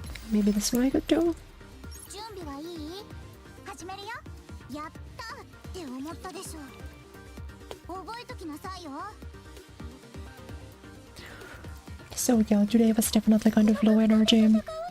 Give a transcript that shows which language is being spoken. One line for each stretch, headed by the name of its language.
English: Maybe this one I could do?
Japanese: 準備はいい？始めるよ。やったって思ったでしょ。覚えときなさいよ。
English: So yeah, today was definitely kind of low energy.